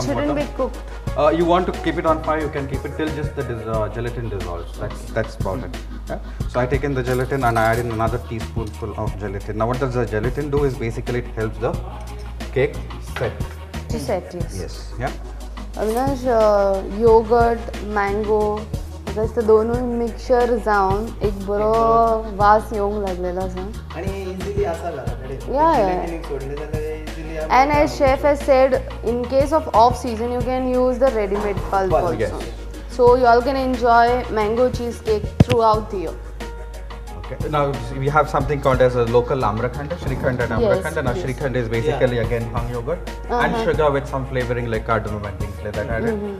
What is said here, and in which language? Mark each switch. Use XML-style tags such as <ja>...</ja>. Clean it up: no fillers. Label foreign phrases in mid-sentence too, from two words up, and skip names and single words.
<en>some water. shouldn't be cooked. You want to keep it on fire, you can keep it till just the gelatin dissolves. That's about it. Yeah? So I take in the gelatin and I add in another teaspoonful of gelatin. Now what does the gelatin do is basically it helps the cake set. To set, yes. Yes. Yeah.</en> <kok>अविनाश</kok> <en>yogurt mango</en> <kok>ते दोनूय मिक्सचर जावन एक बरो वास येवंक लागलेलो आसा. आणि इझिली आसा घराकडे.</kok> <en>Yeah.</en> <kok>Gelatin सोडले जाल्यार easily</kok> <en>And as chef has said, in case of off season, you can use the ready-made pulp also. Yes. So you all can enjoy mango cheesecake throughout the year. Okay. Now we have something called as a local amrakhand, Shrikhand and amrakhand. Yes, Now yes. Shrikhand is basically again hung yogurt and sugar with some flavoring like cardamom and things like that added.</en>